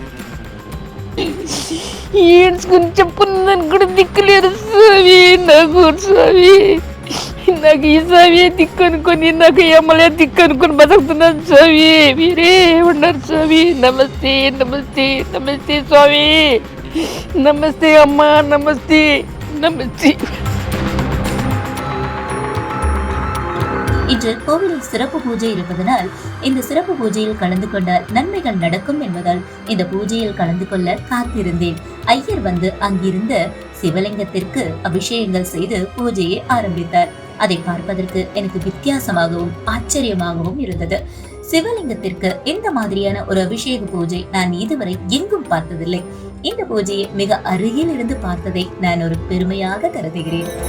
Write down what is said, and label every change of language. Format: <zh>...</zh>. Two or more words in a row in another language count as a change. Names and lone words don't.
<te>ఏడ్చుకుని చెప్పున్నాను కూడా దిక్కు లేరు స్వామి నాకు స్వామి. నాకు ఈ స్వామి దిక్కు అనుకొని, నాకు ఎమ్మలే దిక్కు అనుకొని బతుకుతున్నాను స్వామి. మీరే ఉన్నారు స్వామి. నమస్తే నమస్తే నమస్తే స్వామి. నమస్తే అమ్మా, నమస్తే నమస్తే.</te> <ta>இன்று கோவிலில் சிறப்பு பூஜை இருப்பதனால் இந்த சிறப்பு பூஜையில் கலந்து கொண்டால் நன்மைகள் நடக்கும் என்பதால் இந்த பூஜையில் கலந்து கொள்ள காத்திருந்தேன். ஐயர் வந்து அங்கிருந்த சிவலிங்கத்திற்கு அபிஷேகங்கள் செய்து பூஜையை ஆரம்பித்தார். அதை பார்ப்பதற்கு எனக்கு வித்தியாசமாகவும் ஆச்சரியமாகவும் இருந்தது. சிவலிங்கத்திற்கு இந்த மாதிரியான ஒரு அபிஷேக பூஜை நான் இதுவரை எங்கும் பார்த்ததில்லை. இந்த பூஜையை மிக அருகில் இருந்து பார்த்ததை நான் ஒரு பெருமையாக கருதுகிறேன்.</ta>